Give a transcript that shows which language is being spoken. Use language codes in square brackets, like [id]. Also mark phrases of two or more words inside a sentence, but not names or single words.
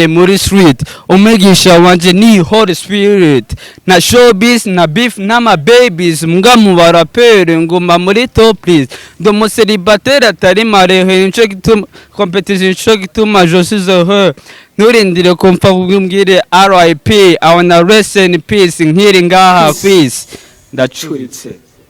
[rn] muri street umwigisha wanje ni [en] Holy Spirit [rn] na showbiz na beef n'ama babies mbwa mu barapere nguma muri top please ndo muselibatera atari marehe nico gituma competition nico gituma [fr] je suis heureux [rn] nturindire kumva kumbwire RIP [en] I wanna rest in peace [rn] nkiri ngaha kwisi ndacuritse